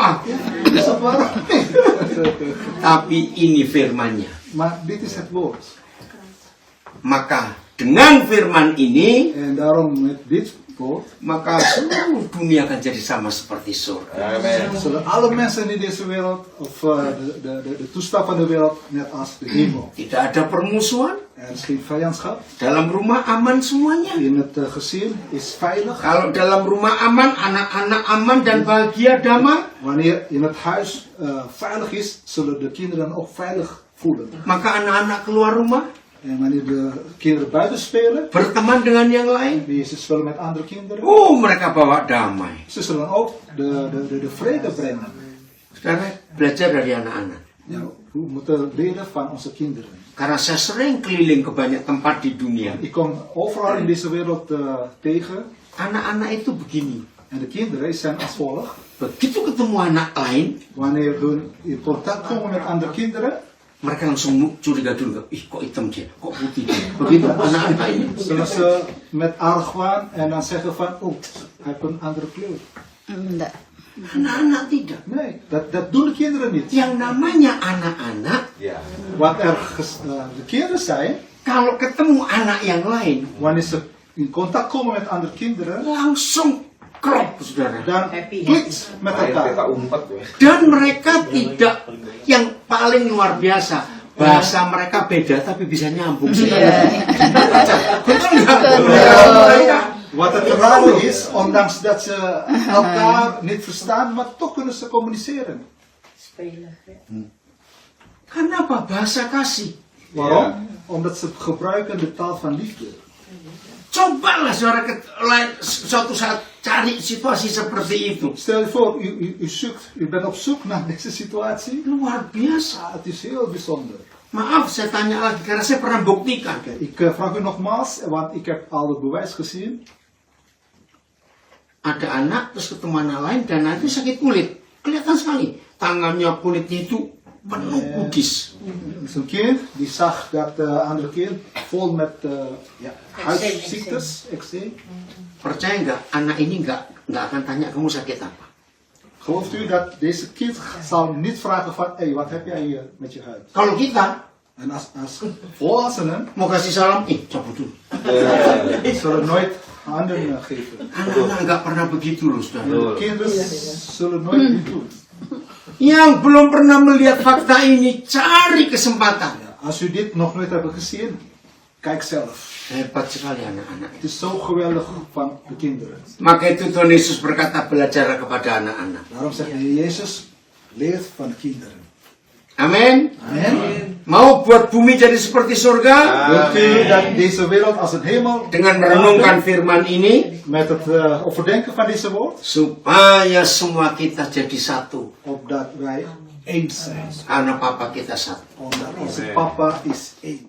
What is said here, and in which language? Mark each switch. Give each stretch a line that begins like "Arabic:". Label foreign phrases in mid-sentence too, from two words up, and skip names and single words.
Dutch: is dat waar?
Indonesian: Tapi ini firmannya.
Dutch: Maar dit is het woord.
Indonesian: Maka dengan firman ini,
Dutch: En daarom met dit woord
Indonesian: maka seluruh dunia akan jadi sama seperti surga.
Dutch: zullen alle mensen in deze wereld, of de toestand van de wereld, net als de hemel.
Indonesian: Tidak ada permusuhan.
Dutch: Er is geen vijandschap.
Indonesian: Dalam rumah aman semuanya.
Dutch: In het gezin is veilig.
Indonesian: Kalau dalam rumah aman, anak-anak aman dan bahagia damai,
Dutch: Wanneer in het huis veilig is, zullen de kinderen ook veilig voelen.
Indonesian: maka anak-anak keluar rumah
Dutch: En wanneer de kinderen buiten spelen,
Indonesian: berteman dengan yang lain,
Dutch: die ze spelen met andere kinderen,
Indonesian: mereka bawa damai.
Dutch: ze zullen ook de vrede brengen.
Indonesian: Saudara, belajar dari anak-anak.
Dutch: Ja, we moeten leren van onze kinderen.
Indonesian: Karena saya sering keliling ke banyak tempat di dunia.
Dutch: Ik kom overal in deze wereld tegen.
Indonesian: Anak-anak itu begini.
Dutch: En de kinderen zijn als volgt.
Indonesian: Begitu ketemu anak lain,
Dutch: Wanneer hun in contact komen met andere kinderen,
Indonesian: mereka langsung curiga dulu. Ih, kok hitam dia? Kok putih dia? Begitu anak-anak ini.
Dutch: zullen ze met argwaan en dan zeggen van, oh, hij heeft een andere kleur.
Indonesian: Enggak. Anak-anak tidak.
Dutch: Nee, dat doen de kinderen niet.
Indonesian: Yang namanya anak-anak,
Dutch: Ja. Wat de kinderen zijn,
Indonesian: kalau ketemu anak yang lain,
Dutch: wanneer ze in contact komen met andere kinderen,
Indonesian: langsung klop, saudara.
Dutch: dan klikt met
Indonesian: Main peta
Dutch: elkaar.
Indonesian: umpet ya. Dan mereka tidak, yang paling luar biasa, bahasa mereka beda tapi bisa nyambung. Betul nggak? Mereka
Dutch: Wat het rare is, ondanks dat ze elkaar niet verstaan, maar toch kunnen ze communiceren. Spelen.
Indonesian: Kenapa? Bahasa kasih.
Dutch: Waarom? Omdat ze gebruiken de taal van liefde.
Indonesian: Cobalah saudara suatu saat cari situasi seperti itu.
Dutch: Stel je voor, u bent op zoek naar deze situatie.
Indonesian: Luar biasa.
Dutch: Het is heel bijzonder.
Indonesian: Maaf, saya tanya lagi karena saya pernah buktikan.
Dutch: Ik vraag u nogmaals, want ik heb al het bewijs gezien.
Indonesian: Ada anak terus ketemu anak lain dan nanti sakit kulit. Kelihatan sekali. Tangannya kulitnya itu penuh kudis.
Dutch: Dus een kind die zag dat de andere kind vol met huidziektes, eczeem.
Indonesian: Percaya nggak? Anak ini nggak akan tanya kamu sakit apa.
Dutch: Gelooft u dat deze kind zal niet vragen van, hey, wat heb jij hier met je huid?
Indonesian: Kalau kita
Dutch: En als volwassenen
Indonesian: mau kasih salam, cabut dulu.
Dutch: zullen nooit handen geven.
Indonesian: Anak-anak nggak pernah begitu loh, saudara.
Dutch: Kinderen zullen nooit dit doen.
Indonesian: Yang belum pernah melihat fakta ini, cari kesempatan.
Dutch: Als u dit nog nooit hebt gezien, kijk zelf.
Indonesian: Hebat sekali anak-anak.
Dutch: Het is zo geweldig van de kinderen.
Indonesian: Maka itu Tuhan Yesus berkata, belajar kepada anak-anak.
Dutch: Daarom zegt de Heer Jezus, leert van de kinderen.
Indonesian: Amin.
Dutch: Amen.
Indonesian: Mau buat bumi jadi seperti surga?
Dutch: Wilt u dat deze wereld als een hemel,
Indonesian: Dengan merenungkan firman ini,
Dutch: met het overdenken van deze woord,
Indonesian: supaya semua kita jadi satu.
Dutch: opdat wij één zijn.
Indonesian: Karena Papa kita satu.
Dutch: Omdat onze papa is één.